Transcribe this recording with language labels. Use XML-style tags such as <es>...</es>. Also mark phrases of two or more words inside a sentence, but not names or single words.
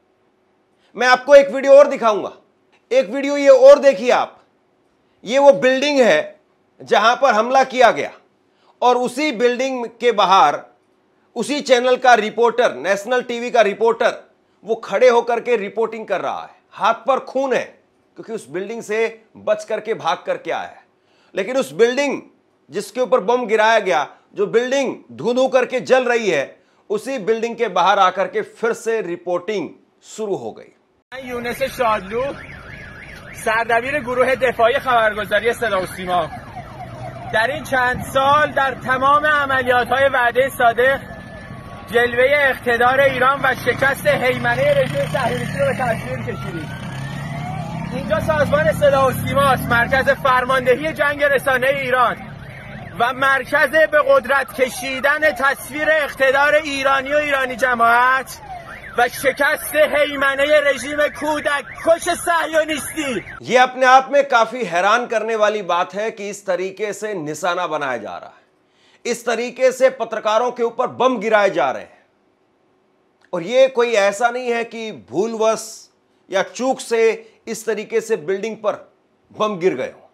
<hi>मैं आपको एक वीडियो और दिखाऊंगा, एक वीडियो ये और देखिए आप, ये वो बिल्डिंग है जहां पर हमला किया गया और उसी बिल्डिंग के बाहर उसी चैनल का रिपोर्टर,</hi> <en>national TV</en> <hi>का रिपोर्टर, वो खड़े होकर के रिपोर्टिंग कर रहा है। हाथ पर खून है क्योंकि उस बिल्डिंग से बच करके भाग करके आया है। लेकिन उस बिल्डिंग जिसके ऊपर बम गिराया गया, जो बिल्डिंग धू धू करके जल रही है, उसी बिल्डिंग के बाहर आकर के फिर से रिपोर्टिंग शुरू हो गई।</hi> <fa>یونس شادلو سردبیر گروه دفاعی خبرگزاری صدا و سیما در این چند سال در تمام عملیات‌های وعده صادق جلوه اقتدار ایران و شکست هیمنه رژیم صهیونیستی رو به تصویر کشیدیم. اینجا سازمان صدا و سیماست، مرکز فرماندهی جنگ رسانه ایران و مرکز به قدرت کشیدن تصویر اقتدار ایرانی و ایرانی جماعت و شکست هیمنه رژیم کودک کش صهیونیستی।</fa> <hi>ये अपने आप में काफी हैरान करने वाली बात है कि इस तरीके से निशाना बनाया जा रहा है, इस तरीके से पत्रकारों के ऊपर बम गिराए जा रहे हैं। और ये कोई ऐसा नहीं है कि भूलवश या चूक से इस तरीके से बिल्डिंग पर बम गिर गए हो।</hi>